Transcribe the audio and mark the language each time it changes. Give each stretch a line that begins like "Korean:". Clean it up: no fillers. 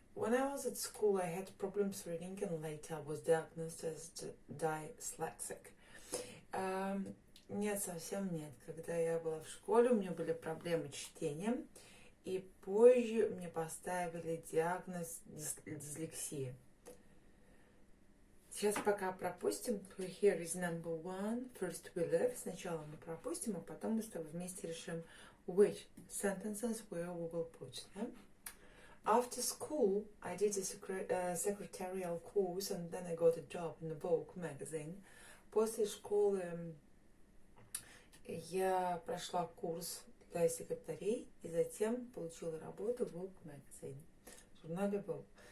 English: When I was at school, I had problems reading, and later I was diagnosed as dyslexic.
Russian: Нет, совсем нет. Когда я была в школе, у меня были проблемы с чтением, и позже мне поставили диагноз дислексия. Сейчас пока пропустим.
English: Here is number one. First we live.
Russian: Сначала мы пропустим, а потом мы с тобой вместе решим
English: which sentences where we will put them. After school, I did a secretarial course, and then I got a job in the Vogue magazine.
Russian: После школы я прошла курс для секретарей и затем получила работу в Vogue magazine, в журнале Vogue.